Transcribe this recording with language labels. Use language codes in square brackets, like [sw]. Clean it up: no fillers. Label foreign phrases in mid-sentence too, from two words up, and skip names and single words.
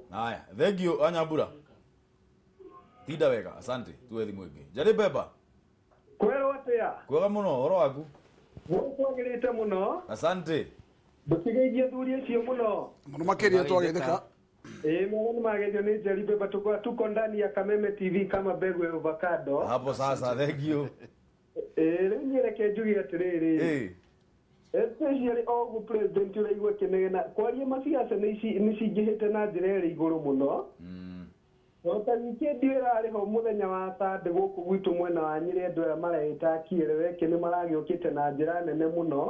[en] Haya, thank you Anyambura. [ki] Tinda wega, asante. Tuwe thimu ĩngĩ. Njari Beba. Kwero atia? Kwega muno, horo waku? Gwagĩrĩte muno. [sw] Asante. [ki] Ndũkigeithie thuri acio muno. Muno makiria twageithĩka. Muno nĩ mageithio nĩ Njeri Beba, [sw] tuko ndani ya Kameme TV kama mbegu ya avocado. Hapo sasa, [en] thank you. [ki] Rĩu nyereke njuge atĩrĩrĩ. Especially ogu president ũraigua kĩnegena kwaria maciaca nĩ cingĩhĩte na njĩra ĩrĩ igũrũ mũno. Ota wikendi ĩrarĩ ho mũthenya wa Sunday gũkũ gwitũ mwena wa Nyĩrĩ andũ aya marehĩta Kĩreweke nĩ maragĩũkĩte na njĩra nene mũno.